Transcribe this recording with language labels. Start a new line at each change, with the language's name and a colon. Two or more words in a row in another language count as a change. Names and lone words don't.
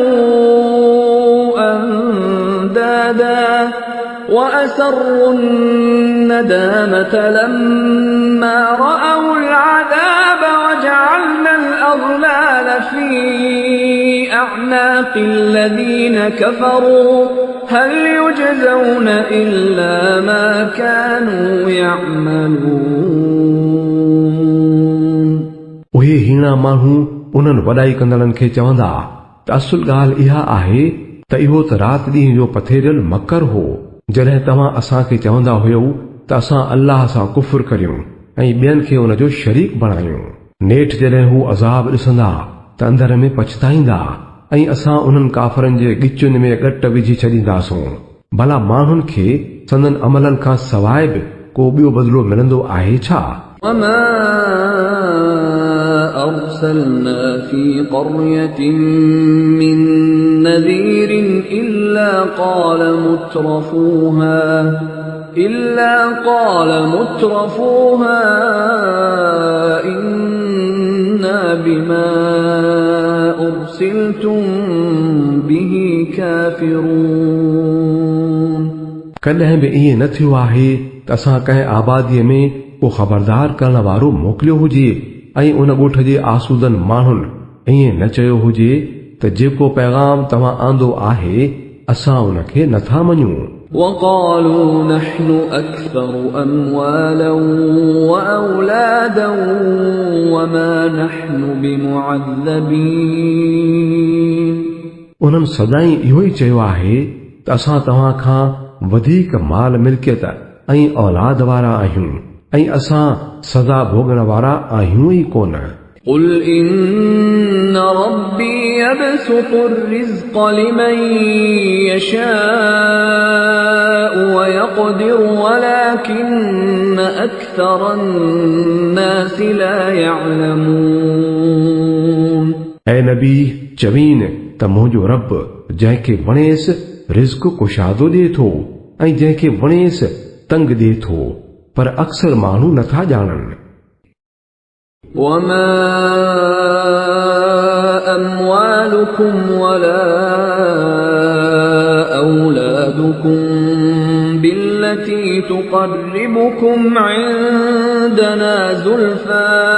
Arabic: أندادا وأسروا الندامة لما رأوا العذاب وجعلنا الأغلال في أعناق الذين كفروا هل يجزون إلا ما كانوا يعملون।
Sindhi: उहे हीणा माण्हू उन्हनि वॾाई कंदड़नि खे चवंदा त असुल ॻाल्हि इहा आहे त इहो त राति ॾींहं जो पथेरियल मकर हो। जॾहिं तव्हां असांखे चवंदा हुयो त असां अल्लाह सां कुफुर करियूं ऐं ॿियनि खे उन जो शरीक बणायूं, नेठि जॾहिं हू अज़ाब ॾिसंदा त अंदर में पछताईंदा ऐं असां उन्हनि काफ़रनि जे ॻिचुनि में ॻट विझी छॾींदासूं। भला माण्हुनि खे संदन अमलनि खां सवाइ बि को ॿियो बदिलो मिलंदो आहे छा؟
Arabic: وما أرسلنا في قرية من نذير إلا قال مترفوها إنا بما أرسلتم به كافرون।
Sindhi: कॾहिं बि ईअं न थियो आहे त असां कंहिं आबादीअ में को ख़बरदार करण वारो मोकिलियो हुजे ऐं उन ॻोठ जे आसूदनि माण्हुनि ईअं न चयो हुजे त जेको पैगाम तव्हां आंदो आहे असां उनखे नथा मञूं।
Arabic: وقالوا نحن أكثر أموالا وأولادا وما نحن بمعذبين।
Sindhi: उन्हनि सदाईं इहो ई चयो आहे त असां तव्हां खां वधीक माल मिल्कियत ऐं औलाद वारा आहियूं ऐं असां सज़ा भोगण वारा आहियूं ई कोन।
Arabic: قل إن ربي يبسط الرزق لمن يشاء ويقدر ولكن أكثر الناس لا يعلمون।
Sindhi: ऐं नबी चवीन त मुंहिंजो रब जंहिंखे वणेसि रिज़्क़ कुशादो ॾिए थो ऐं जंहिंखे वणेसि तंग ॾिए थो, पर अक्सर माण्हू नथा ॼाणनि।
Arabic: وما أموالكم ولا أولادكم بالتي تقربكم عندنا زلفى